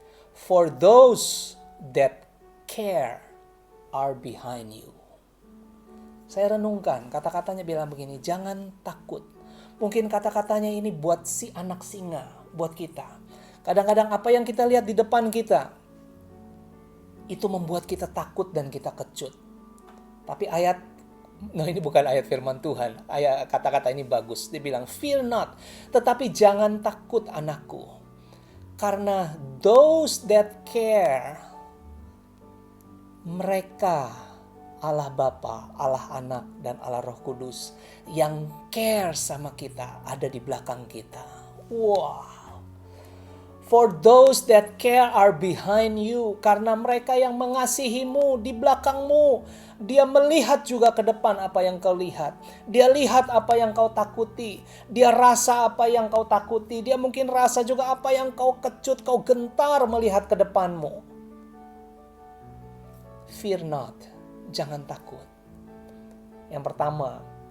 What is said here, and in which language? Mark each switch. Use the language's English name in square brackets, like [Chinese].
[English] For those that care are behind you. [Indonesian] Saya renungkan, kata-katanya bilang begini, jangan takut. Mungkin kata-katanya ini buat si anak singa, buat kita. Kadang-kadang apa yang kita lihat di depan kita, itu membuat kita takut dan kita kecut. Tapi ini bukan ayat firman Tuhan. Kata-kata ini bagus. Dia bilang, [English] fear not. [Indonesian] Tetapi jangan takut anakku. Karena those that care, mereka Allah Bapa, Allah Anak, dan Allah Roh Kudus yang care sama kita ada di belakang kita. Wow. [English] For those that care are behind you. [Indonesian] Karena mereka yang mengasihimu di belakangmu. Dia melihat juga ke depan apa yang kau lihat. Dia lihat apa yang kau takuti. Dia rasa apa yang kau takuti. Dia mungkin rasa juga apa yang kau kecut, kau gentar melihat ke depanmu. [English] Fear not. [Indonesian] Jangan takut. Yang pertama,